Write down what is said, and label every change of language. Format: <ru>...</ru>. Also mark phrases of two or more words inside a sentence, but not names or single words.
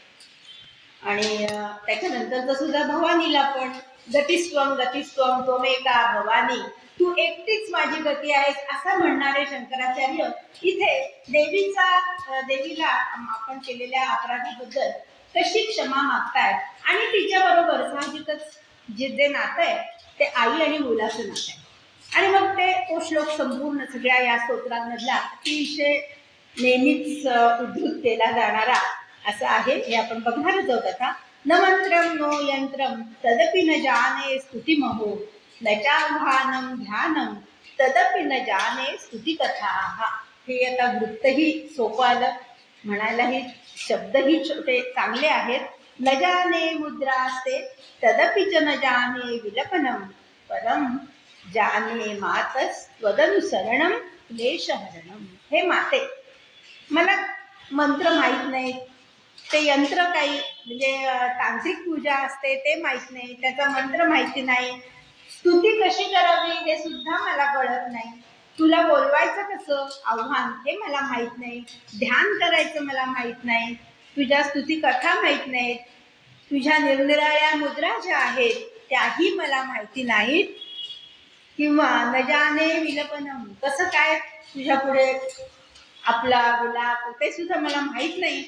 <mr>आणि त्याच्यानंतरचं सुद्धा भवानीला पण</mr> <sa>गतिस्त्वम गतिस्त्वम त्वमेका भवानी,</sa> <mr>तू एकटीच माझी गती आहेस असं म्हणणारे शंकराचार्य इथे देवीला आपण केलेल्या अपराधाबद्दल कशी क्षमा मागतायत. आणि तिच्याबरोबर साहजिकच जे नातं आहे ते आई आणि मुलाचं नातं आहे. आणि मग तो श्लोक संपूर्ण सगळ्या या स्तोत्रांमधला अतिशय नेहमीच उद्धृत केला जाणारा असं आहे. हे आपण बघणारच आहोत आता.</mr> <sa>न मंत्रम नो यंत्रम तदपि न जाने स्तुतिमहो, न चाह्वानं ध्यानं तदपि न जाने स्तुतिकथाः.</sa> <mr>हे आता वृत्तही सोपं आलं, म्हणायलाही शब्दही छोटे चांगले आहेत.</mr> <sa>न जाने मुद्रास्ते तदपि च न जाने विलपनम, परम जाने मातस त्वदनुसरणम क्लेशहरणम.</sa> <mr>हे माते, मला मंत्र माहीत नाही, ते यंत्र काही म्हणजे तांत्रिक पूजा असते ते माहीत नाही, त्याचा मंत्र माहिती नाही, स्तुती कशी करावी हे सुद्धा मला कळत नाही, तुला बोलवायचं कसं आव्हान हे मला माहीत नाही, ध्यान करायचं मला माहीत नाही, तुझ्या स्तुती कथा माहीत नाहीत, तुझ्या निरनिराळ्या मुद्रा ज्या आहेत त्याही मला माहिती नाहीत, किंवा</mr> <sa>न जाने विलपनम,</sa> <mr>कसं काय तुझ्या पुढे आपला विलाप ते सुद्धा मला माहित नाही.</mr>